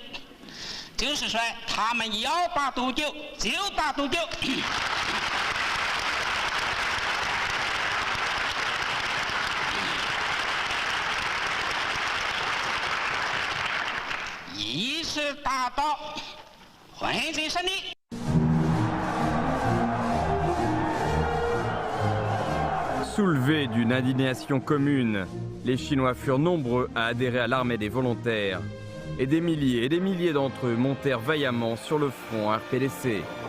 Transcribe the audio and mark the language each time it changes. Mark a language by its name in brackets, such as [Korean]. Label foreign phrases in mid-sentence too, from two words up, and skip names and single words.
[Chinese] 就是说，他们要打多久就打多久。一次打到环境胜利。 [French] Soulevés d'une indignation commune, les Chinois furent nombreux à adhérer à l'armée des volontaires. Et des milliers d'entre eux montèrent vaillamment sur le front RPDC.